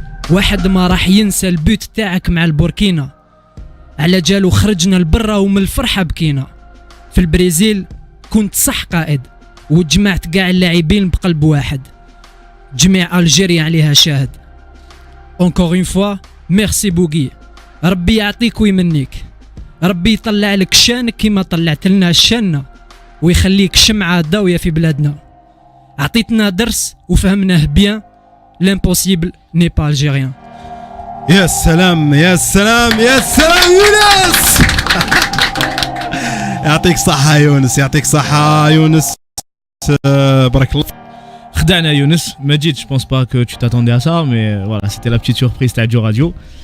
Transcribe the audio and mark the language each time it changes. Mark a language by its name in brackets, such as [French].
[Arabic] واحد ما راح ينسى البيت تاعك مع البوركينا على جالو خرجنا البرة ومن الفرحة بكينا. في البرازيل كنت صح قائد وجمعت قاع اللاعبين بقلب واحد. جميع ألجيريا عليها شاهد. [French] Encore une fois, merci [Arabic] بوغي. ربي يعطيك ويمنيك. ربي يطلع لك شانك كما طلعت لنا شاننا ويخليك شمعة ضاوية في بلادنا. عطيتنا درس وفهمناه بيان. [French] L'impossible n'est pas algérien. [Arabic] يا سلام يا سلام يا سلام يونس. يعطيك صحة يونس. يعطيك صحة يونس. بارك الله. خدعنا [French] Younes. Majid, je pense pas que tu t'attendais à ça, mais voilà, c'était la petite surprise de Jo Radio.